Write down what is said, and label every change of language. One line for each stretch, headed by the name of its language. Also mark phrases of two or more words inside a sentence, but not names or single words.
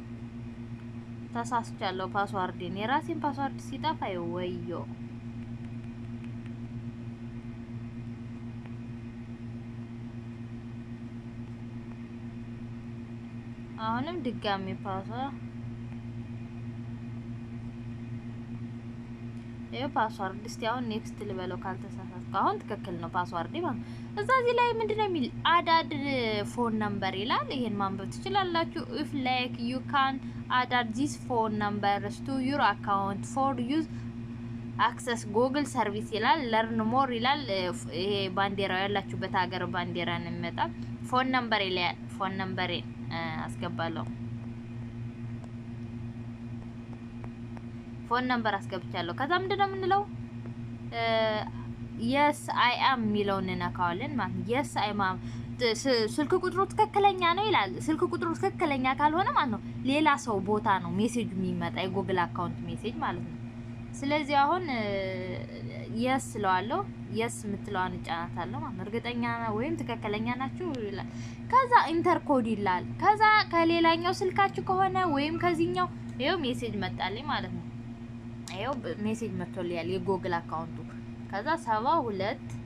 Amharic: ተሳስቻለሁ ፓስዋርዴን። የራሴን ፓስዋርድ ሲጠፋ ወዮ። አሁንም ድጋሚ ፓስዋርድ ፓስዋርድ እስቲ አሁን ኔክስት ልበለው ካልተሳሳትኩ። አሁን ትክክል ነው ፓስዋርድ ማለት ነው። እዚህ ላይ ምንድነው የሚል
English: add phone number
Amharic: ይላል። ይሄን ማንበብ ትችላላችሁ።
English: if like you can add this phone numbers to your account for use access google service
Amharic: ይላል።
English: learn more
Amharic: ይላል። ይሄ ባንዲራው ያላችሁበት ሀገር ባንዲራ ነው የሚመጣ።
English: phone number
Amharic: ይላል።
English: phone number
Amharic: አስገባለሁ።
English: phone number
Amharic: አስገብቻለሁ። ከዛ ምንድነው የምንለው?
English: yes I am
Amharic: የሚለውን እንነካዋለን ማለት ነው።
English: yes I am
Amharic: ስልክ ቁጥሩ ትክክለኛ ነው ይላል። ስልክ ቁጥሩ ትክክለኛ ካልሆነ ማለት ነው ሌላ ሰው ቦታ ነው ሜሴጅ የሚመጣ የጉግል አካውንት ሜሴጅ ማለት ነው። ስለዚህ አሁን yes ስለዋለሁ። yes የምትለዋን እጫናታለሁ ማለት ነው። እርግጠኛ ወይም ትክክለኛ ናችሁ ይላል። ከዛ
English: enter code
Amharic: ይላል። ከዛ ከሌላኛው ስልካችሁ ከሆነ ወይም ከዚህኛው ይሄው ሜሴጅ መጣልኝ ማለት ነው። ይሄው ሜሴጅ መጥቶልኛል የጉግል አካውንቱ። ከዛ 72